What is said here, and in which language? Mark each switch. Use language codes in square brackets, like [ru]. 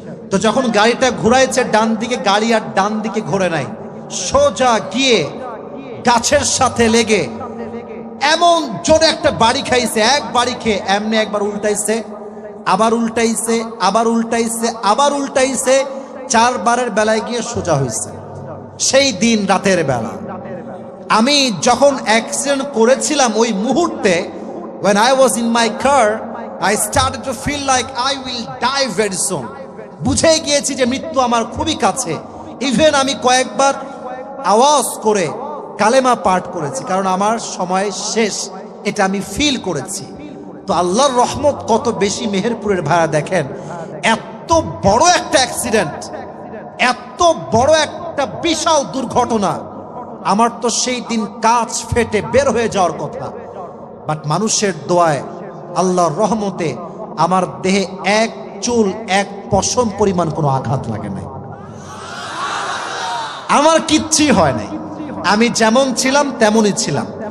[bn] তো যখন গাড়িটা ঘুরাইছে ডান দিকে, গাড়ি আর ডান দিকে ঘোরে নাই, সোজা গিয়ে গাছের সাথে লেগে এমন জোরে একটা বাড়ি খাইছে, এক বাড়ি খেয়ে এমনি একবার উল্টাইছে, আবার উল্টাইছে, আবার উল্টাইছে, আবার উল্টাইছে, 4 বারের বেলায় গিয়ে সোজা হয়েছে। সেই দিন রাতের বেলা আমি যখন অ্যাক্সিডেন্ট করেছিলাম, ওই মুহূর্তে [en] when I was in my car, I started to feel like I will die very soon. [bn] বুঝে গিয়েছি যে মৃত্যু আমার খুবই কাছে। ইভেন আমি কয়েকবার আওয়াজ করে কালেমা পাঠ করেছি, কারণ আমার সময় শেষ, এটা আমি ফিল করেছি। তো আল্লাহর রহমত কত বেশি মেহেরপুরের ভাড়া দেখেন, এত বড় একটা অ্যাক্সিডেন্ট, এত বড় একটা বিশাল দুর্ঘটনা, আমার তো সেই দিন কাঁচ ফেটে বের হয়ে যাওয়ার কথা, বাট মানুষের দোয়ায়, আল্লাহর রহমতে আমার দেহে এক চুল, এক পশম পরিমাণ কোনো আঘাত লাগে নাই, আমার কিচ্ছুই হয় নাই, আমি যেমন ছিলাম তেমনই ছিলাম।